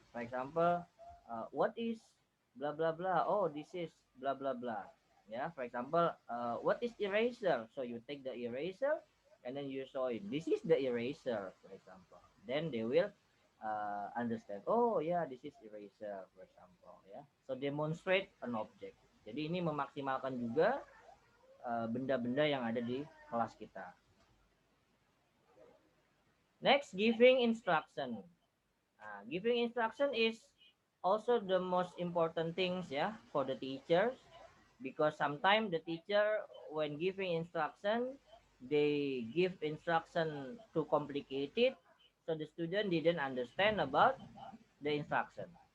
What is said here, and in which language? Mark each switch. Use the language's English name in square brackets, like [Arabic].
[English] For example, what is blah blah blah? Oh, this is blah blah blah. Yeah. For example, what is eraser? So you take the eraser and then you show it. This is the eraser, for example. Then they will understand. Oh yeah, this is eraser, for example. Ya, so demonstrate an object. [Indonesian] Jadi ini memaksimalkan juga benda-benda yang ada di kelas kita. [English] Next, giving instruction. Giving instruction is also the most important things for the teachers, because sometimes the teacher, when giving instruction, they give instruction too complicated, so the student didn't understand about the instruction.